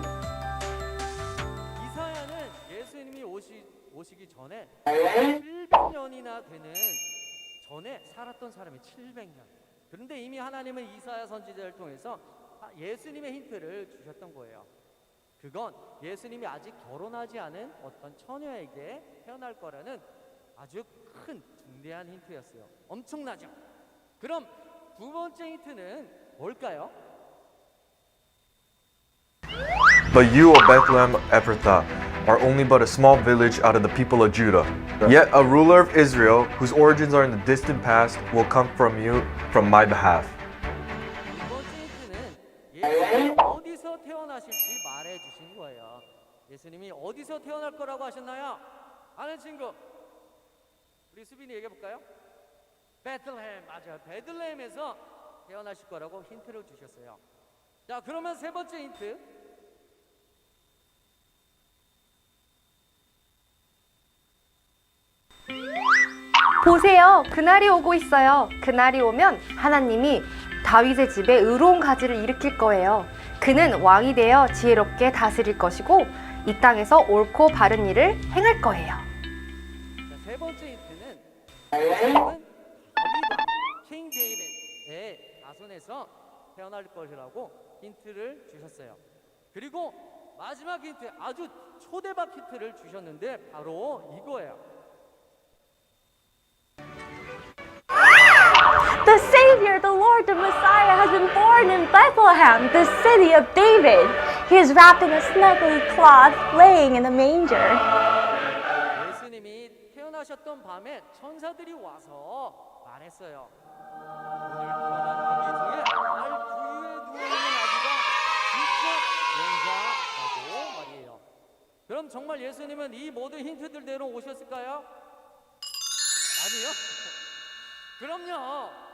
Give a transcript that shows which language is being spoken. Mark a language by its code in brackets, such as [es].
[ko] 이사야는 예수님이 오시기 전에 700년이나 되는 전에 살았던 사람이 700년 그런데 이미 하나님은 이사야 선지자를 통해서 예수님의 힌트를 주셨던 거예요 그건 예수님이 아직 결혼하지 않은 어떤 처녀에게 태어날 거라는 아주 큰 중대한 힌트였어요 엄청나죠? 그럼 두 번째 힌트는 뭘까요? [en] But you, O Bethlehem Ephrathah, are only but a small village out of the people of Judah. Yet a ruler of Israel, whose origins are in the distant past, will come from you from my behalf. [ko] 두 번째 힌트는 예수님이 어디서 태어나실지 말해 주신 거예요 예수님이 어디서 태어날 거라고 하셨나요? 아는 친구 우리 수빈이 얘기해 볼까요? 베들레헴 맞아요 베들레헴에서 태어나실 거라고 힌트를 주셨어요 자 그러면 세 번째 힌트 보세요. 그날이 오고 있어요. 그날이 오면 하나님이 다윗의 집에 의로운 가지를 일으킬 거예요. 그는 왕이 되어 지혜롭게 다스릴 것이고 이 땅에서 옳고 바른 일을 행할 거예요. 자, 세 번째 힌트는 다윗은 킹 데이빗의 자손에서 태어날 것이라고 힌트를 주셨어요. 그리고 마지막 힌트, 아주 초대박 힌트를 주셨는데 바로 이거예요. [en] The Savior, the Lord, the Messiah has been born in Bethlehem, the city of David. He is wrapped in a snugly cloth, laying in a manger. [ko] 예수님이 태어나셨던 밤에 천사들이 와서 말했어요. 오늘 태어난 아기 중에 알 부위에 누워있는 아기가 진짜 영자라고 말이에요. 그럼 정말 예수님은 이 모든 힌트들대로 오셨을까요? 아니요. 그럼요.